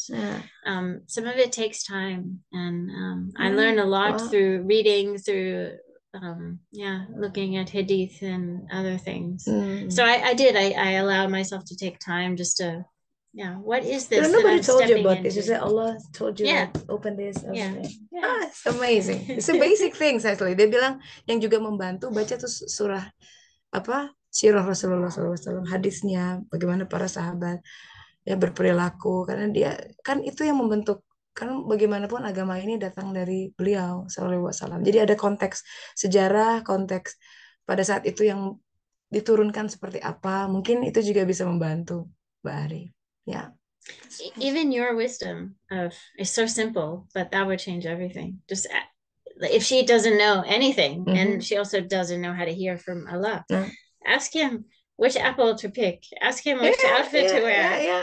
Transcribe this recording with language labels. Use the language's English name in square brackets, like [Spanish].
[English] Some of it takes time, and I learned a lot through reading, through looking at hadith and other things. So I allowed myself to take time just to, what is this? Nobody told you about into? this. Is that Allah told you Yeah. like open this? Yeah. It's amazing. It's a basic things actually. [Indonesian] Dia bilang yang juga membantu baca tuh surah apa sirah Rasulullah SAW, hadisnya bagaimana para sahabat ya berperilaku, karena dia kan itu yang membentuk, kan bagaimanapun agama ini datang dari beliau SAW. Jadi ada konteks sejarah, konteks pada saat itu yang diturunkan seperti apa, mungkin itu juga bisa membantu Mbak Ari. Ya. [English] Even your wisdom is so simple, but that would change everything. Just if she doesn't know anything, and she also doesn't know how to hear from Allah, ask him which apple to pick, ask him which outfit to wear.